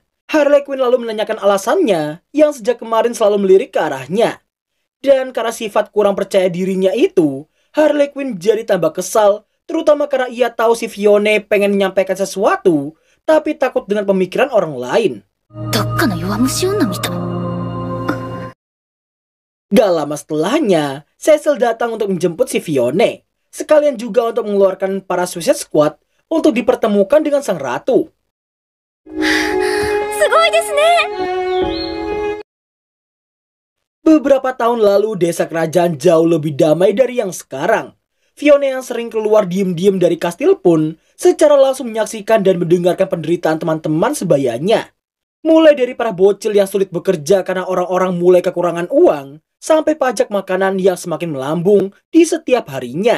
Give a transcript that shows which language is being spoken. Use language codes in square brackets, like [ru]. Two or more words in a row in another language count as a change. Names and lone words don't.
[id] Harley Quinn lalu menanyakan alasannya yang sejak kemarin selalu melirik ke arahnya. Dan karena sifat kurang percaya dirinya itu, Harley Quinn jadi tambah kesal, terutama karena ia tahu si Fiona pengen menyampaikan sesuatu, tapi takut dengan pemikiran orang lain. [ja] どっかの弱虫女みた. [id] Gak lama setelahnya, Cecil datang untuk menjemput si Fiona. Sekalian juga untuk mengeluarkan para Suicide Squad untuk dipertemukan dengan sang ratu. [ja] すごいですね. [id] Beberapa tahun lalu, desa kerajaan jauh lebih damai dari yang sekarang. Fiona yang sering keluar diem-diem dari kastil pun secara langsung menyaksikan dan mendengarkan penderitaan teman-teman sebayanya. Mulai dari para bocil yang sulit bekerja karena orang-orang mulai kekurangan uang, sampai pajak makanan yang semakin melambung di setiap harinya.